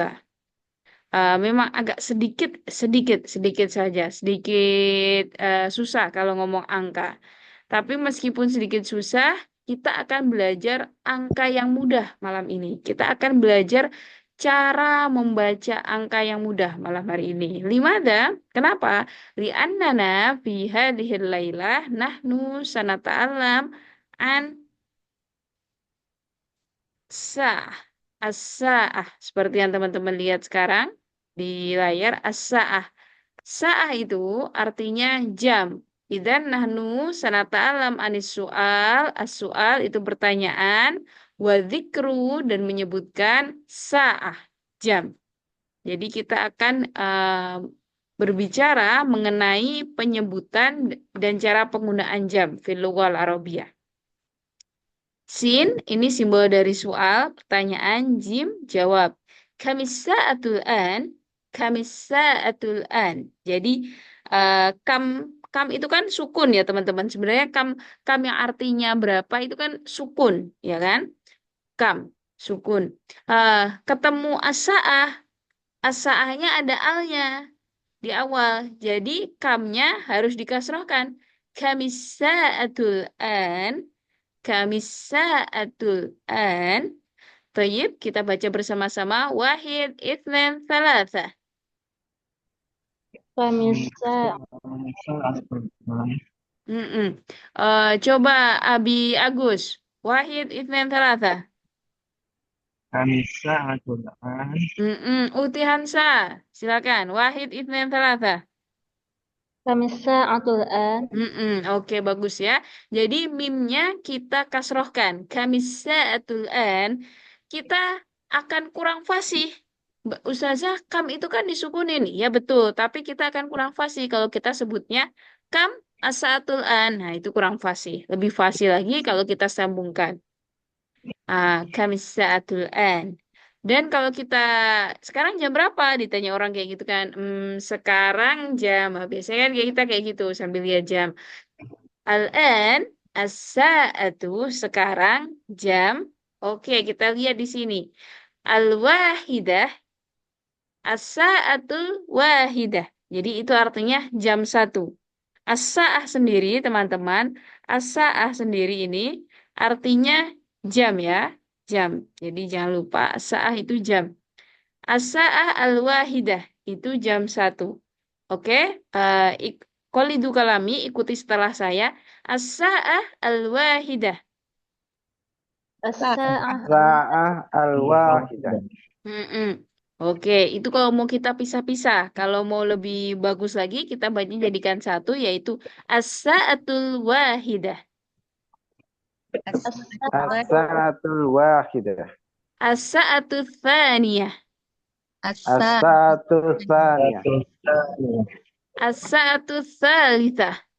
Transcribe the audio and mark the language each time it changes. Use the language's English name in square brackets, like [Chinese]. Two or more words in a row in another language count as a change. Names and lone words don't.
[Indonesian] Memang agak sedikit saja, sedikit susah kalau ngomong angka. Tapi meskipun sedikit susah, kita akan belajar angka yang mudah malam ini. Kita akan belajar cara membaca angka yang mudah malam hari ini. Limada? Kenapa? [Arabic] لأننا في هذه الليلة نحن سنتعلم عن الساعة. As-sa'ah. [Indonesian] Seperti yang teman-teman lihat sekarang di layar as-sa'ah. Sa'ah itu artinya jam. [Arabic] إذن نحن سنتعلم عن السؤال. [Indonesian] As-su'al itu pertanyaan. [Arabic] وذكر [Indonesian] dan menyebutkan sa'ah. Jam. Jadi kita akan berbicara mengenai penyebutan dan cara penggunaan jam [Arabic] في اللغة العربية. [Indonesian] Sin, ini simbol dari soal, pertanyaan, jim, jawab. [Arabic] كم الساعة الآن، كم الساعة الآن. [Indonesian] Jadi, kam itu kan sukun ya teman-teman. Sebenarnya kam yang artinya berapa itu kan sukun, ya kan? Kam, sukun. Ketemu as-sa'ah, as-sa'ahnya ada alnya di awal. Jadi, kamnya harus dikasrohkan. [Arabic] كم الساعة الآن، كم الساعة الآن. [Indonesian] Tayyib, kita baca bersama-sama. [Arabic] واحد، اثنان، ثلاثة. Kamisa. [Indonesian] Mm-mm. Coba Abi Agus. [Arabic] واحد، اثنان، ثلاثة. كم الساعة الآن. [Indonesian] Uti Hansa. Silakan. [Arabic] واحد، اثنان، ثلاثة. كم الساعة الآن. [Indonesian] Oke, bagus ya. Jadi mimnya kita kasrohkan. [Arabic] كم الساعة الآن. [Indonesian] Kita akan kurang fasih. Ustazah, kam itu kan disukunin. Ya betul, tapi kita akan kurang fasih kalau kita sebutnya [Arabic] كم الساعة الآن. [Indonesian] Nah, itu kurang fasih. Lebih fasih lagi kalau kita sambungkan. [Arabic] كم الساعة الآن. [Indonesian] Dan kalau kita sekarang jam berapa? Ditanya orang kayak gitu kan. Sekarang jam. Biasanya kan kita kayak gitu sambil lihat jam. [Arabic] الآن الساعة [Indonesian] sekarang jam. Oke, kita lihat di sini. [Arabic] الواحدة الساعة الواحدة. [Indonesian] Jadi itu artinya jam 1. As-sa'ah sendiri, teman-teman. As-sa'ah sendiri ini artinya jam ya. Jam. Jadi jangan lupa as-sa'ah itu jam. [Arabic] الساعة الواحدة [Indonesian] itu jam 1. Oke? [Arabic] قلدوا كلامي, [Indonesian] ikuti setelah saya. [Arabic] الساعة الواحدة. As-sa'ah ساعة الواحدة. Mm-mm. [Indonesian] Oke, itu kalau mau kita pisah-pisah. Kalau mau lebih bagus lagi, kita jadikan satu, yaitu [Arabic] الساعة الواحدة. الساعة الواحدة. الساعة الثانية. الساعة الثانية. الساعة الثالثة.